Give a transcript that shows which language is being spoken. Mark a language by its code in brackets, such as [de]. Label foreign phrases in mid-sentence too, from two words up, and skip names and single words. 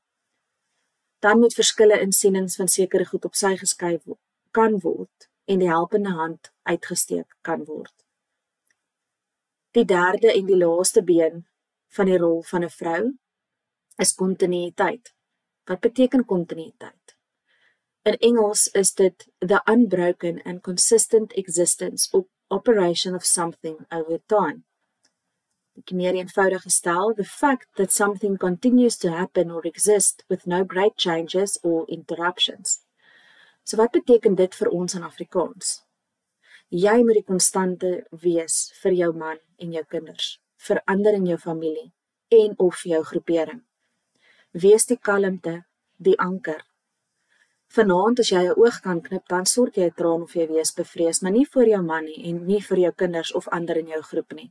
[af] Dan moet verskille in sienings van sekere goed op sy geskuif kan word en die helpende hand uitgesteek kan word. Die derde en die laaste been van die rol van 'n vrou is kontinuïteit. Wat beteken kontinuïteit? In Engels is dit [en] the unbroken and consistent existence or operation of something over time. [af] Meer eenvoudig gestel, [en] the fact that something continues to happen or exist with no great changes or interruptions. [af] So wat beteken dit vir ons in Afrikaans? Jy moet die konstante wees vir jou man en jou kinders, vir ander in jou familie en of jou groepering. Wees die kalmte, die anker. Vanaand as jy jou oog kan knip, dan sorg jy 'n traan of jy wees bevrees, maar nie vir jou man nie en nie vir jou kinders of ander in jou groep nie.